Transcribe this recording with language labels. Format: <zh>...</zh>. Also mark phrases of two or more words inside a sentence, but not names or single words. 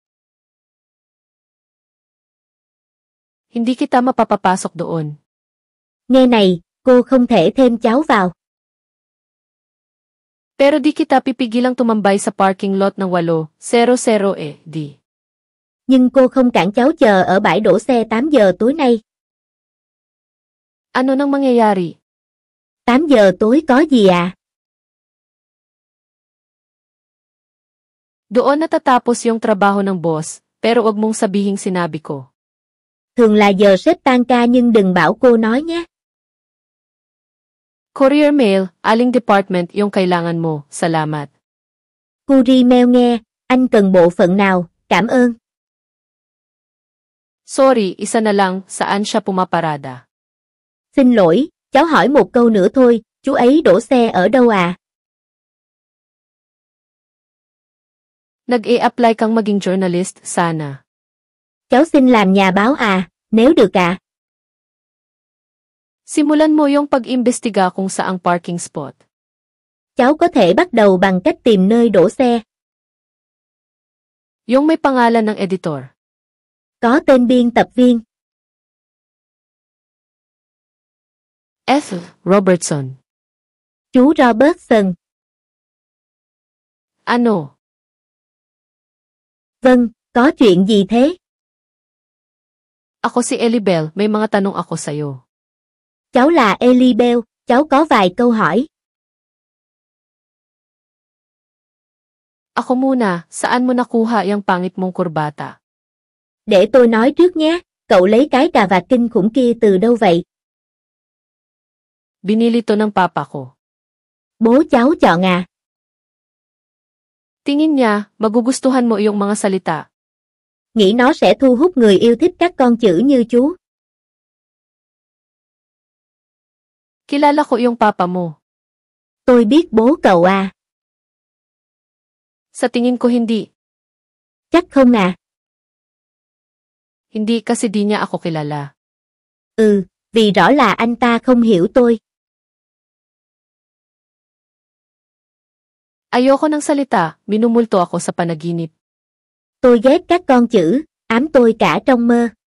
<tl>Hindi kita mapapapasok doon.</tl> <vi>Nghe này, cô không thể thêm cháu vào.</vi> <tl>Pero di kita pipigilang tumambay sa parking lot ng 8:00 di.</tl> <vi>Nhưng cô không cản cháu chờ ở bãi đổ xe 8 giờ tối nay.</vi> <tl>Ano nang mangyayari?</tl> <vi>8 giờ tối có gì à?</vi> <tl>Doon natatapos yung trabaho ng boss, pero wag mong sabihing sinabi ko.</tl> <vi>Thường là giờ sếp tan ca nhưng đừng bảo cô nói nhé.</vi> <tl>Courier mail, aling department yung kailangan mo, salamat.</tl> <vi>Courier mail nghe, anh cần bộ phận nào, cảm ơn.</vi> <tl>Sorry, isa na lang, saan siya pumaparada?</tl> <vi>Xin lỗi, cháu hỏi một câu nữa thôi, chú ấy đổ xe ở đâu à?</vi> <tl>Nag-e-apply kang maging journalist, sana.</tl> <vi>Cháu xin làm nhà báo à, nếu được ạ.</vi> <tl>Simulan mo yung pag-imbestiga kung saang parking spot.</tl> <vi>Cháu có thể bắt đầu bằng cách tìm nơi đổ xe.</vi> <tl>Yung may pangalan ng editor.</tl> <vi>Có tên biên tập viên. F. Robertson. Chú Robertson.</vi> <tl>Ano?</tl> <vi>Vâng, có chuyện gì thế?</vi> <tl>Ako si Elibel, may mga tanong ako sa'yo.</tl> <vi>Cháu là Elibel, cháu có vài câu hỏi.</vi> <tl>Ako muna, saan mo nakuha yung pangit mong kurbata?</tl> <vi>Để tôi nói trước nhé, cậu lấy cái cà vạt kinh khủng kia từ đâu vậy?</vi> <tl>Binili to ng papa ko.</tl> <vi>Bố cháu chọn à?</vi> <tl>Tingin niya, magugustuhan mo iyong mga salita.</tl> <vi>Nghĩ nó sẽ thu hút người yêu thích các con chữ như chú.</vi> <tl>Kilala ko iyong papa mo.</tl> <vi>Tôi biết bố cậu à.</vi> <tl>Sa tingin ko hindi.</tl> <vi>Chắc không à?</vi> <tl>Hindi kasi di niya ako kilala.</tl> <vi>Ừ, vì rõ là anh ta không hiểu tôi.</vi> <tl>Ayoko ng salita, minumulto ako sa panaginip.</tl> <vi>Tôi ghét các con chữ, ám tôi cả trong mơ.</vi>